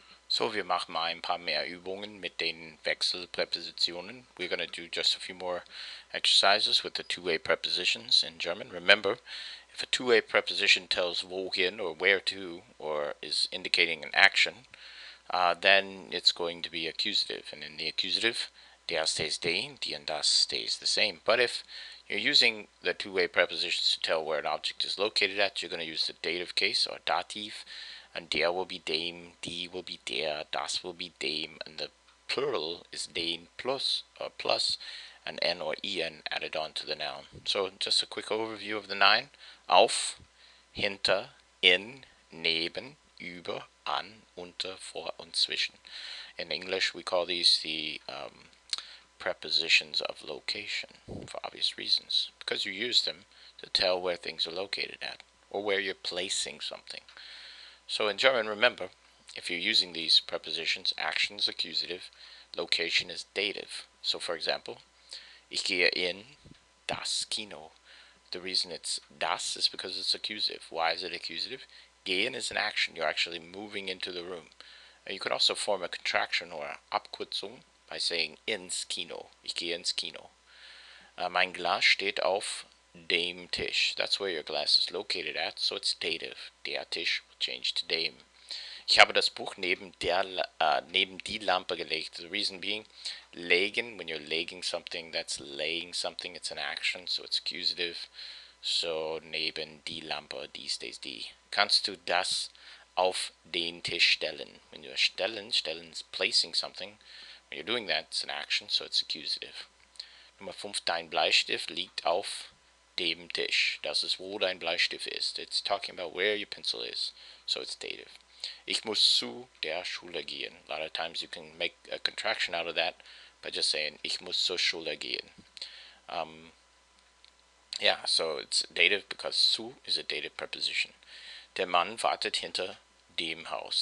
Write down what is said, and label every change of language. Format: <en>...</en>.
<de>So, wir machen mal ein paar mehr Übungen mit den Wechselpräpositionen.</de> <en>We're going to do just a few more exercises with the two-way prepositions in German. Remember, if a two-way preposition tells wohin or where to, or is indicating an action, then it's going to be accusative. And in the accusative, der stays den, die and das stays the same. But if you're using the two-way prepositions to tell where an object is located at, you're going to use the dative case or dative, and der will be dem, die will be der, das will be dem, and the plural is den plus or plus an n or en added on to the noun. So just a quick overview of the 9.</en> <de>Auf, hinter, in, neben, über, an, unter, vor, und zwischen.</de> <en>In English, we call these the prepositions of location for obvious reasons, because you use them to tell where things are located at or where you're placing something. So in German, remember, if you're using these prepositions, action is accusative, location is dative. So for example,</en> <de>ich gehe in das Kino.</de> <en>The reason it's das is because it's accusative. Why is it accusative? Gehen is an action. You're actually moving into the room. You could also form a contraction or Abkürzung by saying</en> <de>ins Kino. Ich gehe ins Kino. Mein Glas steht auf dem Tisch.</de> <en>That's where your glass is located at, so it's dative. Der Tisch will change to dem.</en> <de>Ich habe das Buch neben die Lampe gelegt.</de> <en>The reason being, legen, when you're legging something, that's laying something, it's an action, so it's accusative.</en> <de>So neben die Lampe, die stays die. Kannst du das auf den Tisch stellen?</de> <en>When you're stellen is placing something. When you're doing that, it's an action, so it's accusative.</en> <de>Nummer 5, dein Bleistift liegt auf dem Tisch. Das ist, wo dein Bleistift ist.</de> <en>It's talking about where your pencil is, so it's dative.</en> <de>Ich muss zu der Schule gehen.</de> <en>A lot of times you can make a contraction out of that by just saying,</en> <de>ich muss zur Schule gehen.</de> <en>Yeah, so it's dative because zu is a dative preposition.</en> <de>Der Mann wartet hinter dem Haus.</de>